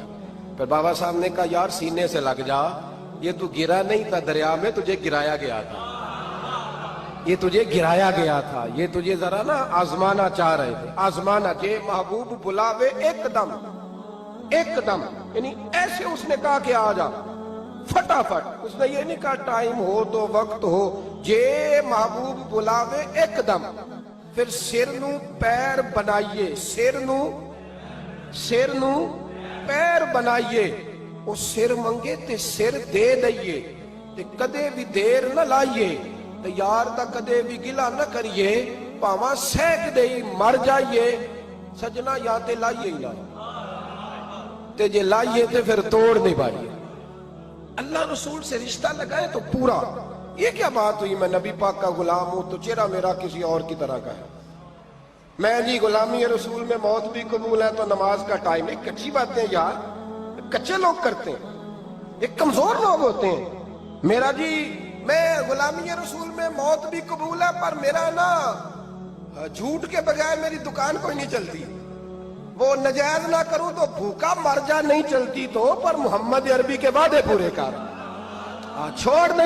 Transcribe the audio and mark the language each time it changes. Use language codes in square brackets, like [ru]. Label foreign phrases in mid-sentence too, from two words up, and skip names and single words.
[ur] پھر بابا صاحب نے کہا یار سینے سے لگ جا، یہ تو گرا نہیں تھا دریا میں، تجھے گرایا گیا تھا، یہ تجھے گرایا گیا تھا، یہ تجھے ذرا نا آزمانا چاہ رہے تھے، آزمانا کہ محبوب بلاوے ایک دم، یعنی ایسے اس نے کہا کہ آ جا فٹافٹ، اس نے یہ نہیں کہا ٹائم ہو تو وقت ہو، [pa] جے محبوب بلاوے ایک دم۔ پھر سر نو پیر بنائیے، سر نو پیر بنائیے، وہ سر منگے تے سر دے دئیے، تے کدے بھی دیر نہ لائیے، تے یار دا کدے بھی گلا نہ کریے پاواں سینک دے مر جائیے سجنا یا تے لائیے ہی نہ تے جے لائیے تے پھر توڑ نہیں پائیے [ur] اللہ رسول سے رشتہ لگائے تو پورا یہ کیا بات ہوئی میں نبی پاک کا غلام ہوں تو چہرہ میرا کسی اور کی طرح کا ہے میں جی غلامی رسول میں موت بھی قبول ہے تو نماز کا ٹائم ہے کچی باتیں یار کچے لوگ کرتے ہیں ایک کمزور لوگ ہوتے ہیں میرا جی میں غلامی رسول میں موت بھی قبول ہے پر میرا نا جھوٹ کے بغیر میری دکان کوئی نہیں چلتی وہ نجائز نہ کروں تو بھوکا مر جا نہیں چلتی تو پر محمد عربی کے وعدے پورے کر چھوڑ نہیں